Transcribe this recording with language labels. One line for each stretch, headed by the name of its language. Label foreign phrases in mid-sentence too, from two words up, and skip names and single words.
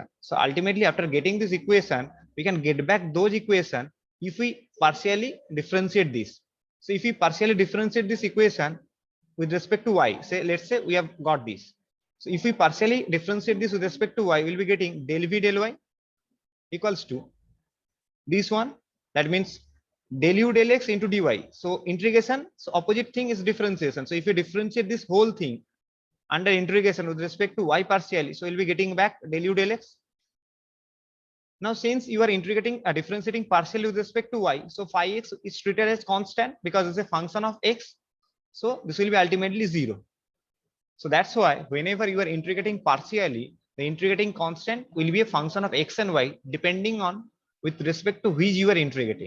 English: So ultimately after getting this equation, we can get back those equation if we partially differentiate this. So if we partially differentiate this equation with respect to y, say let's say we have got this. So if we partially differentiate this with respect to y, we'll be getting del v del y equals to this one. That means del u del x into dy. So integration, so opposite thing is differentiation. So if you differentiate this whole thing under integration with respect to y partially, so you'll be getting back del u del x. Now since you are integrating differentiating partially with respect to y, so phi x is treated as constant because it's a function of x. So this will be ultimately 0. So that's why whenever you are integrating partially, the integrating constant will be a function of x and y depending on with respect to which you are integrating.